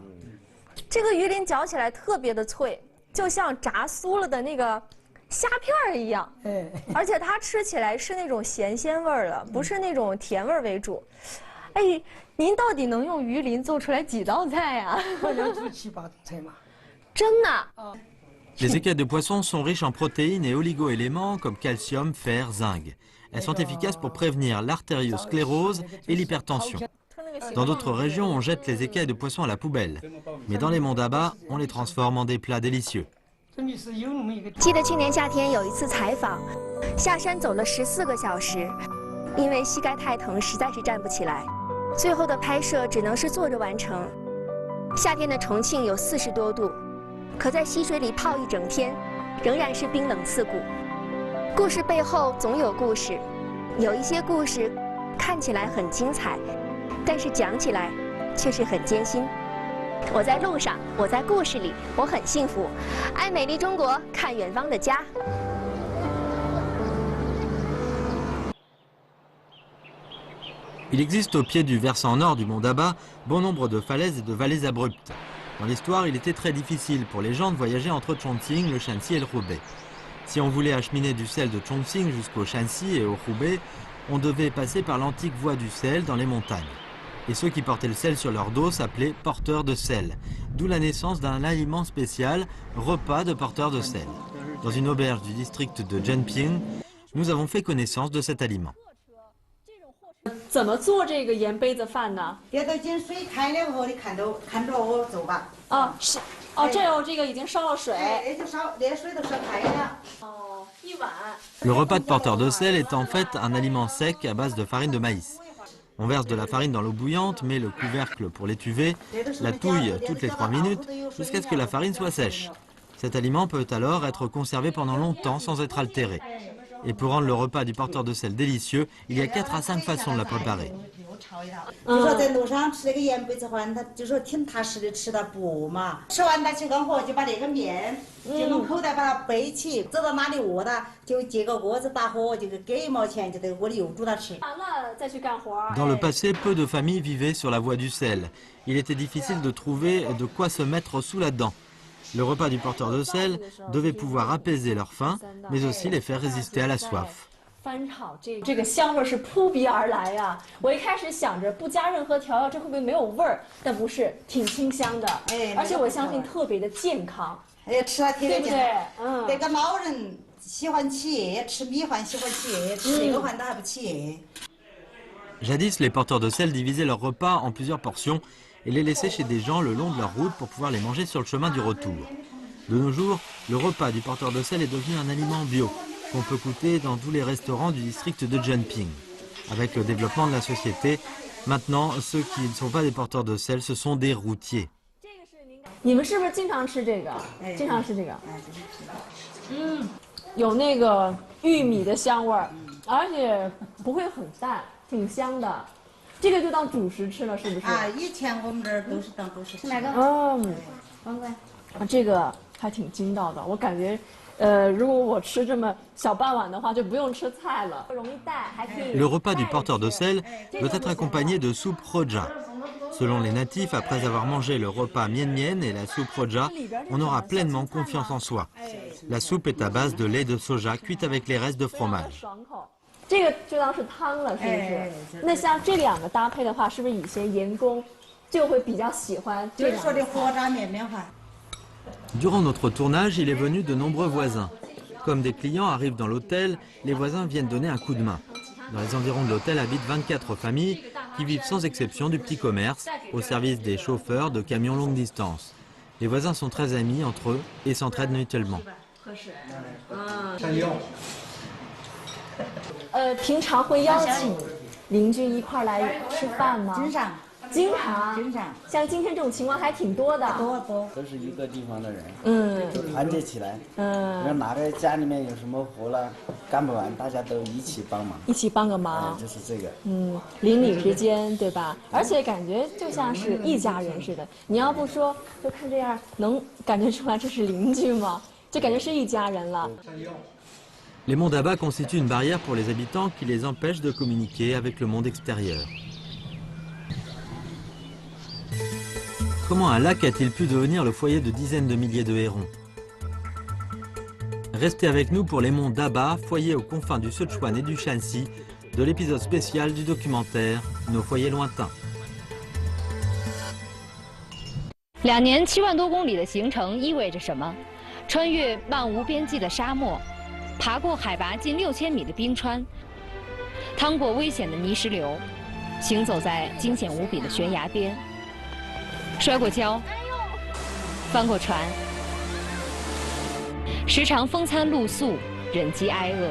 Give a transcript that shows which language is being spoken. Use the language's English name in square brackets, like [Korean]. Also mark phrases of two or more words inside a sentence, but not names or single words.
[Chinese] 这个鱼鳞嚼起来特别的脆，就像炸酥了的那个虾片儿一样，而且它吃起来是那种咸鲜味儿的，不是那种甜味儿为主。哎，您到底能用鱼鳞做出来几道菜呀？好像就7、8道菜嘛。真的。 [French] Les écailles de poisson sont riches en protéines et oligo-éléments comme calcium, fer, zinc. Elles sont efficaces pour prévenir l'artériosclérose et l'hypertension. Dans d'autres régions, on jette les écailles de poisson à la poubelle. Mais dans les monts d'Aba, on les transforme en des plats délicieux. [Chinese] 记得去年夏天有一次采访，下山走了14个小时，因为膝盖太疼，实在是站不起来。最后的拍摄只能是坐着完成。夏天的重庆有40多度，可在溪水里泡一整天，仍然是冰冷刺骨。故事背后总有故事，有一些故事看起来很精彩，但是讲起来却是很艰辛。我在路上，我在故事里，我很幸福。爱美丽中国，看远方的家。 [French] Il existe au pied du versant nord du mont d'Aba bon nombre de falaises et de vallées abruptes. Dans l'histoire, il était très difficile pour les gens de voyager entre Chongqing, le Shanxi et le Hubei. Si on voulait acheminer du sel de Chongqing jusqu'au Shanxi et au Hubei, on devait passer par l'antique voie du sel dans les montagnes. Et ceux qui portaient le sel sur leur dos s'appelaient porteurs de sel, d'où la naissance d'un aliment spécial, repas de porteurs de sel. Dans une auberge du district de Zhenping, nous avons fait connaissance de cet aliment. [Chinese] 怎么做这个盐杯子饭呢？这都已经水开了后，你看着我做吧。哦，是，哦，这个已经烧了水。那水都烧开了。哦，1碗。 [French] Le repas de porteur de sel est en fait un aliment sec à base de farine de maïs. On verse de la farine dans l'eau bouillante, met le couvercle pour l'étuver, la touille toutes les 3 minutes jusqu'à ce que la farine soit sèche. Cet aliment peut alors être conservé pendant longtemps sans être altéré. Et pour rendre le repas du porteur de sel délicieux, il y a 4 à 5 façons de la préparer. [Chinese] 就说在路上吃那个盐杯子饭，他就说挺踏实的吃得不嘛。吃完他去干活，就把那个面就用口袋把它背起，走到哪里饿他，就借个锅子打火，就给1毛钱，就在锅里又煮它吃。完了再去干活。 [French] Dans le passé, peu de familles vivaient sur la voie du sel. Il était difficile de trouver de quoi se mettre sous la dent. Le repas du porteur de sel devait pouvoir apaiser leur faim, mais aussi les faire résister à la soif. [Chinese] 翻炒这个香味是扑鼻而来呀！我一开始想着不加任何调料，这会不会没有味儿？但不是，挺清香的。而且我相信特别的健康。吃了特别健康。那个老人喜欢起夜，吃米饭喜欢起夜，吃那个饭他还不起夜。 [French] Jadis, les porteurs de sel divisaient leurs repas en plusieurs portions et les laissaient chez des gens le long de leur route pour pouvoir les manger sur le chemin du retour. De nos jours, le repas du porteur de sel est devenu un aliment bio qu'on peut goûter dans tous les restaurants du district de Zhenping. Avec le développement de la société, maintenant, ceux qui ne sont pas des porteurs de sel, ce sont des routiers. [Chinese] 你们是不是经常吃这个？经常吃这个。有那个玉米的香味儿，而且不会很淡，挺香的。这个就当主食吃了，是不是？啊，以前我们这儿都是当主食吃。哪个？王哥，这个还挺筋道的，我感觉。如果我吃这么小半碗的话，就不用吃菜了，容易带，还可以。 [French] Le repas du porteur de sel doit être accompagné de soupe roja. Selon les natifs, après avoir mangé le repas mien mien et la soupe roja, on aura pleinement confiance en soi. La soupe est à base de lait de soja cuite avec les restes de fromage. [Chinese] 这个就当是汤了，是不是？那像这2个搭配的话，是不是以前盐工就会比较喜欢这两个？ [French] Durant notre tournage, il est venu de nombreux voisins. Comme des clients arrivent dans l'hôtel, les voisins viennent donner un coup de main. Dans les environs de l'hôtel habitent 24 familles qui vivent sans exception du petit commerce, au service des chauffeurs de camions longue distance. Les voisins sont très amis entre eux et s'entraident mutuellement. [Chinese] 平常会邀请邻居一块来吃饭吗？经常。经常，像今天这种情况还挺多的，多。都是一个地方的人，就团结起来，要哪个家里面有什么活了干不完，大家都一起帮忙，一起帮个忙，就是这个，邻里之间，对吧？而且感觉就像是一家人似的。你要不说，就看这样，能感觉出来这是邻居吗？就感觉是一家人了。 [French] Les monts d'Abba constituent une barrière pour les habitants qui les empêche de communiquer avec le monde extérieur. Comment un lac a-t-il pu devenir le foyer de dizaines de milliers de hérons? Restez avec nous pour les monts d'Abba, foyer aux confins du Sichuan et du Shanxi, de l'épisode spécial du documentaire Nos foyers lointains. [Chinese] 2 年7万多公里的行程意味着什么？穿越漫无边际的沙漠，爬过海拔近6000米的冰川，趟过危险的泥石流，行走在惊险无比的悬崖边，摔过跤，翻过船，时常风餐露宿，忍饥挨饿。